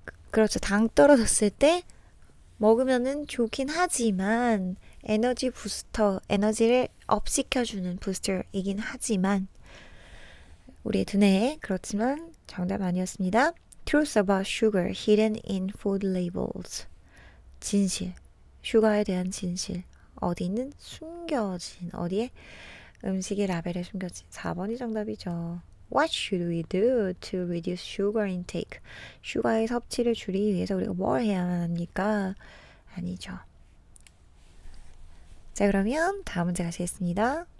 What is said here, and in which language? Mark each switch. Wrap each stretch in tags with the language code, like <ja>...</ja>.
<ko>그렇죠. 당 떨어졌을 때 먹으면은 좋긴 하지만 에너지 부스터, 에너지를 업 시켜주는 부스터이긴 하지만 우리의 두뇌에 그렇지만 정답 아니었습니다.</ko> <en>Truth about sugar hidden in food labels.</en> <ko>진실, 슈가에 대한 진실. 어디는 숨겨진, 어디에? 음식의 라벨에 숨겨진. 4번이 정답이죠.</ko> <en>What should we do to reduce sugar intake?</en> <ko>슈가의 섭취를 줄이기 위해서 우리가 뭘 해야 합니까? 아니죠. 자, 그러면 다음 문제 가시겠습니다.</ko>